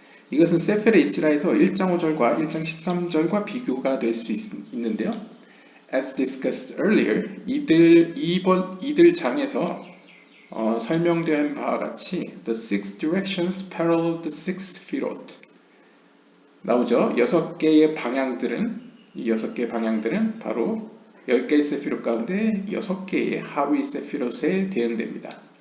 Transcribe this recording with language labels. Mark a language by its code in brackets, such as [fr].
[ko] 이것은 세페르 이츠라에서 1장 5절과 1장 13절과 비교가 될 수 있는데요. [en] As discussed earlier, [ko] 이들 장에서 설명된 바와 같이 [en] The six directions parallel the six firot [ko] 나오죠. 6개의 방향들은 이 6개의 방향들은 바로 10개의 세피롯 가운데 6개의 하위 세피롯에 대응됩니다.